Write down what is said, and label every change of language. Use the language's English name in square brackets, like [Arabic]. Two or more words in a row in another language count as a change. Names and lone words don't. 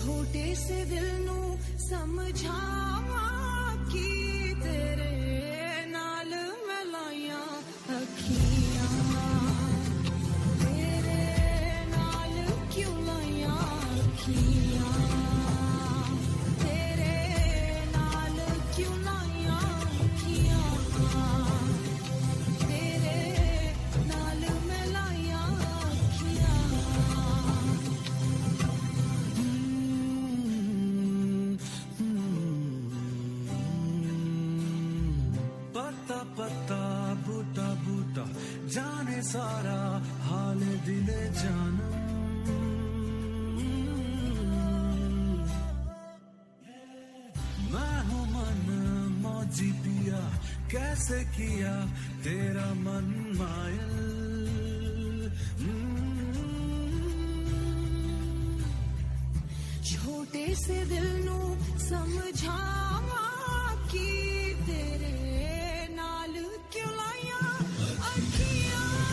[Punjabi] ਛੋਟੇ ਸੇ ਦਿਲ ਨੂੰ ਸਮਝਾਵਾਂ ਕਿ ਤੇਰੇ ਨਾਲ ਮੈਂ ਲਾਈਆਂ ਅੱਖੀਆਂ ਤੇਰੇ ਨਾਲ ਕਿਉਂ ਲਾਈਆਂ ਅੱਖੀਆਂ ਤੇਰੇ ਨਾਲ ਕਿਉਂ ਲਾਈਆਂ ਅੱਖੀਆਂ ਤੇਰੇ ਨਾਲ ਮੈਂ ਲਾਈਆਂ ਅੱਖੀਆਂ [Hindi] पत्ता पत्ता बूटा बूटा जाने सारा हाल दिले जानम मैं हूँ मन मौजी पिया कैसे किया तेरा मन मायल [Punjabi] ਛੋਟੇ ਸੇ ਦਿਲ ਨੂੰ ਸਮਝਾਵਾਂ ਕਿ ਤੇਰੇ ਨਾਲ ਕਿਉਂ ਲਾਈਆਂ ਅੱਖੀਆਂ